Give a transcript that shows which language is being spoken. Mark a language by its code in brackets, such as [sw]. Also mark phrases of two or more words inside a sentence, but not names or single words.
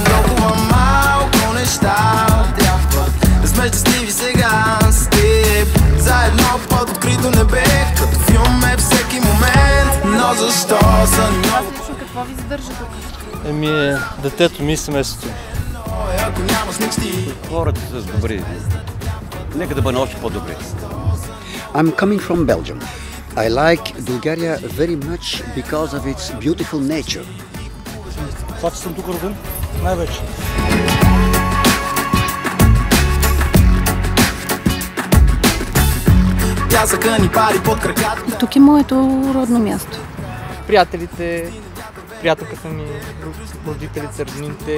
[bg] Толкова малко неща трябват да сме щастливи сега с теб. Заедно под открито небе, като филм е всеки момент. Но защо са ни много... Какво ви задържа тук? Детето ми и семейството. Ако нямаш мечти. Хората са добри. Нека да бъдем още по-добри. [en] I'm coming from Belgium. I like Bulgaria very much because of its beautiful nature. [bg] Това, че съм тук роден, най-вече. Пясъка ни пари под краката. Тук е моето родно място. Приятелите, приятелката ми, родителите, роднините.